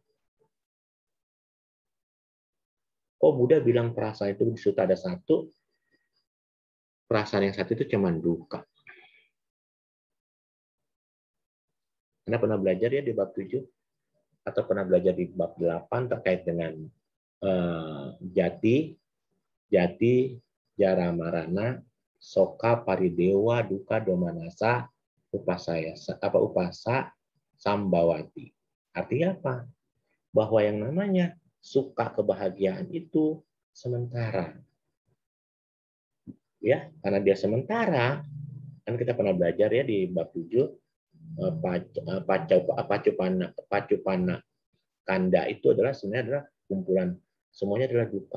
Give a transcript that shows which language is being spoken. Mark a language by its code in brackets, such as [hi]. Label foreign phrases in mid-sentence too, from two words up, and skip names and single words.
[id] Oh, Buddha bilang perasaan itu di Sutta ada 1, perasaan yang 1 itu cuma duka. Anda pernah belajar ya di bab 7? Atau pernah belajar di bab 8 terkait dengan [pi] jati, jara marana, soka paridewa, duka domanasa, upasa sambawati. [id] Artinya apa? Bahwa yang namanya suka kebahagiaan itu sementara. Ya, karena dia sementara, kan kita pernah belajar ya di bab 7, [pi] pacupana kanda [id] itu adalah sebenarnya adalah kumpulan, semuanya adalah duka.